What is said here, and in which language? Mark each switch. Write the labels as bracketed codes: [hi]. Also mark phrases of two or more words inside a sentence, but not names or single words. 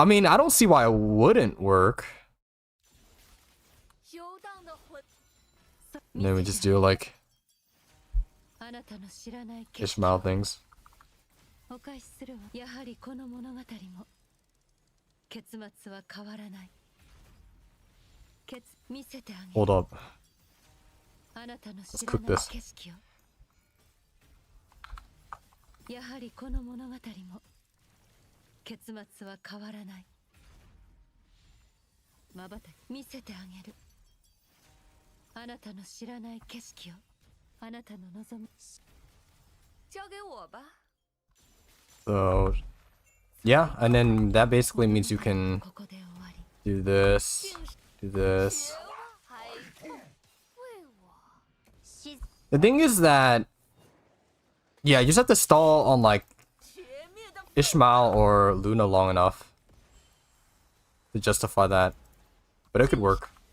[en] I mean, I don't see why it wouldn't work. And then we just do like Ishmael things. Hold up. Let's cook this. [ja] やはりこの物語も結末は変わらない。瞬き見せてあげる。あなたの知らない景色を、あなたの望む。 [zh] 交給我吧。 [en] So, yeah, and then that basically means you can do this, do this. The thing is that, yeah, you just have to stall on like Ishmael or Luna long enough to justify that, but it could work.